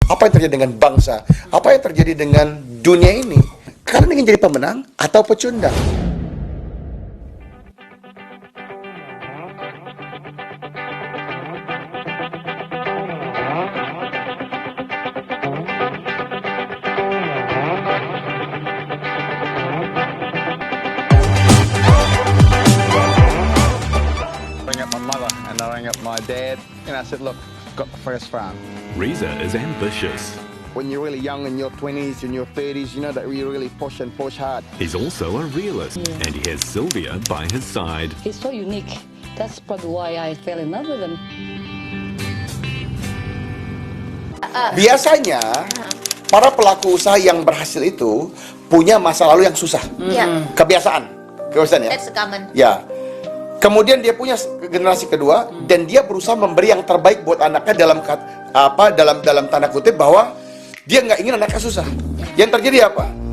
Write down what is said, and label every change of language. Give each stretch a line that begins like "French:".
Indonesian: Apa yang terjadi dengan bangsa? Apa yang terjadi dengan dunia ini? Kalian ingin jadi pemenang atau pecundang?
English: Rang up my mother and I rang up my dad and I said, look, got the first farm. Reza is ambitious. When you're really young in your 20s and your 30s, you know that you really push and push hard. He's also a realist, and he has Sylvia by his side. He's so unique. That's probably why I fell in love with him.
Indonesian: Biasanya para pelaku usaha yang berhasil itu punya masa lalu yang susah. Kebiasaan ya.
English: That's common.
Indonesian: Ya. Kemudian dia punya generasi kedua dan dia berusaha memberi yang terbaik buat anaknya dalam tanda kutip bahwa dia nggak ingin anaknya susah. Yang terjadi apa?